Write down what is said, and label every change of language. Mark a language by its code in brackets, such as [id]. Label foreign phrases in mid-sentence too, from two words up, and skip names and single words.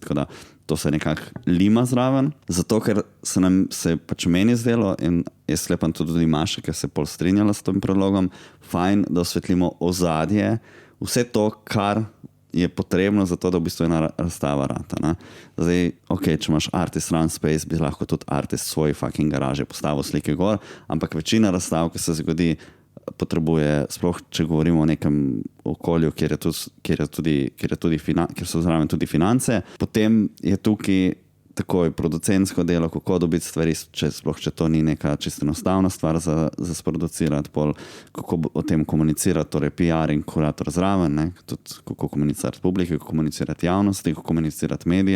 [sl] Tako da to se nekako lima zraven. Zato, ker se nam se pač meni zdelo in jaz sklepam tudi Maša, ker se pol strinjala s tem predlogom, fajn, da osvetlimo ozadje, vse to, kar je potrebno za to, da v bistvu ena razstava rata. Zdaj, če imaš [en] artist run space, [sl] bi lahko tudi artist svoji fucking garaže postavil slike gor, ampak večina razstav, ki se zgodi, potrebuje, sploh če govorimo o nekem okolju, kjer so zraven tudi finance, potem je tukaj takoj producentsko delo, kako dobiti stvari, če to ni neka čisto enostavna stvar za sproducirati, kako o tem komunicirati, torej PR in kurator zraven, tudi kako komunicirati publiki, kako komunicirati javnosti, kako komunicirati medijem.